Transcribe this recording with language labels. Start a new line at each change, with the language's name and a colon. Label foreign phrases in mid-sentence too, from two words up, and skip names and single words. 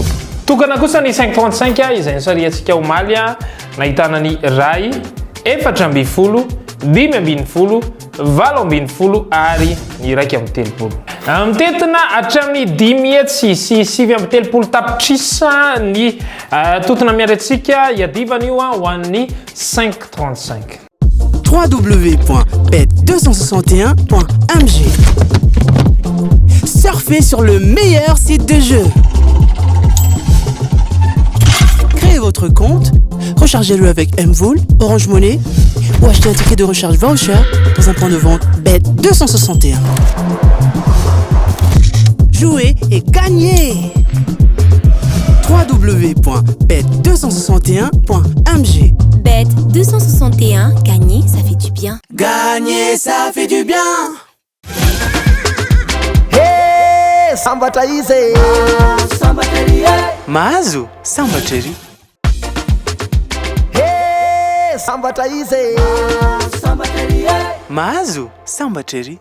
Malagasy: Tokana kosa ny 535 izay nisariantsika omaly nahitana ny ray 4, 5, 7 ary ny raiky amin'ny 30. Mitetina hatramin'ny 10 sy 7 tapitrisa ny totona miarantsika iadivana io ho an'ny 535.
French: www.bet261.mg. Surfez sur le meilleur site de jeu. Créez votre compte, rechargez-le avec Mvool, Orange Money ou achetez un ticket de recharge voucher dans un point de vente Bet261. Jouez et gagnez. www.bet261.mg. Bet261, gagner, ça fait du bien. Gagner, ça fait du bien.
Malagasy: Hey, sambatra izy. Sambatra ry. Mahazo, sambatra ry. Hey, sambatra izy. Sambatra ry. Mahazo, sambatra ry.